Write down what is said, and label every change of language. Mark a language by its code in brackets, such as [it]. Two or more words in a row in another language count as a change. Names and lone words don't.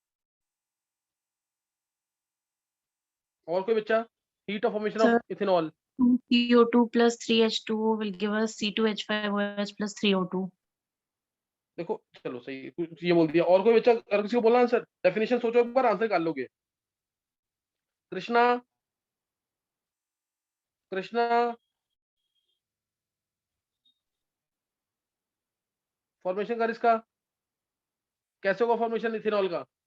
[hi] और कोई बच्चा, [en] heat of formation of सर इथेनॉल। CO2 plus 3H2O will give us C2H5OH plus 3O2. [hi] देखो चलो सही कुछ ये बोल दिया। और कोई बच्चा अगर किसी को बोला आंसर, डेफिनेशन सोचो एक बार, आंसर निकाल लोगे। कृष्णा, कृष्णा, फॉर्मेशन कर इसका, कैसे होगा फॉर्मेशन इथेनॉल का?